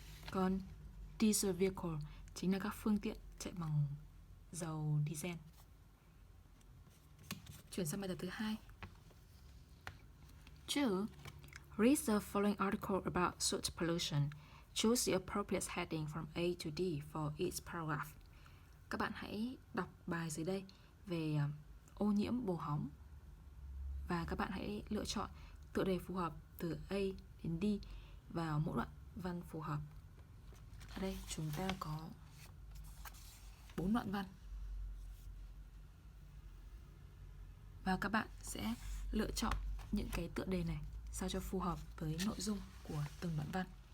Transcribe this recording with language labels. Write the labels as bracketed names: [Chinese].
[Vietnamese] Còn diesel vehicle chính là các phương tiện chạy bằng dầu diesel. Chuyển sang bài tập thứ hai. 2. [English] Read the following article about soot pollution. Choose the appropriate heading from A to D for each paragraph. [Vietnamese] Các bạn hãy đọc bài dưới đây về ô nhiễm bồ hóng và các bạn hãy lựa chọn tựa đề phù hợp từ A đến D vào mỗi đoạn văn phù hợp. Ở đây chúng ta có 4 đoạn văn và các bạn sẽ lựa chọn những cái tựa đề này sao cho phù hợp với nội dung của từng đoạn văn.